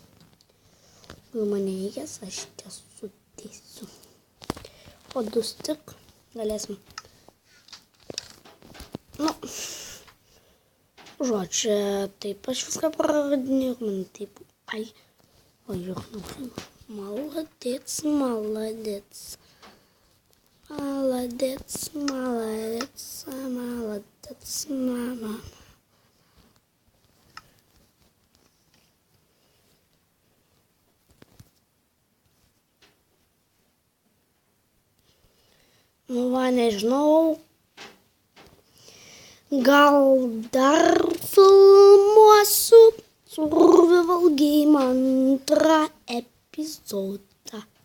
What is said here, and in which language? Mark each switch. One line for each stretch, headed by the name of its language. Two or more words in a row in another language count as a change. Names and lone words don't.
Lithuanian: Gal man nereikės, aš čia sudėsiu. O du tik galėsim. Nu. Žodžiu, taip aš viską praradinėjau. Man taip. Ai. O jau.
Russian: Молодец, молодец. Молодец, молодец, молодец, мама.
Lithuanian: Nu, va, nežinau. Gal dar filmuosiu
English: survival game
Lithuanian: antrą epizodą.